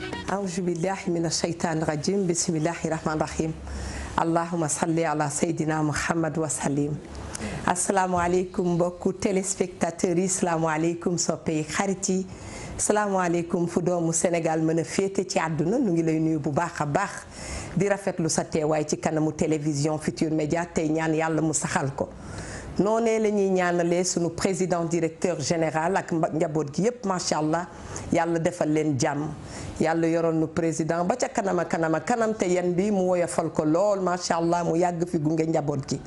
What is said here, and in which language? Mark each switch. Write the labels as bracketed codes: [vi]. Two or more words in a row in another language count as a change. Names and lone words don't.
[ar] أعوذ بالله من الشيطان الرجيم بسم الله الرحمن الرحيم اللهم صل على سيدنا محمد وسلم [wo] asalaamaaleykum mbokku téléspectateurs yi salaamaaleykum soppey xarit yi salaamaaleykum fu doomu Sénégal mën a féete ci àdduna nu ngi lay nuyu bu baax a baax di rafetlu sa teewaay ci kanamu télévision Futurs Médias tey ñaan yàlla mu saxal ko noonee la ñuy ñaanalee sunu [fr] président directeur général [wo] ak njaboot gi yépp [ar] ما شاء الله [wo] yàlla defal leen jàmm yàlla yoroon nu président ba ca kanama kanam te yan bi mu woyofal ko lool [ar] ما شاء الله [wo] mu yàgg fi gunge njaboot gi.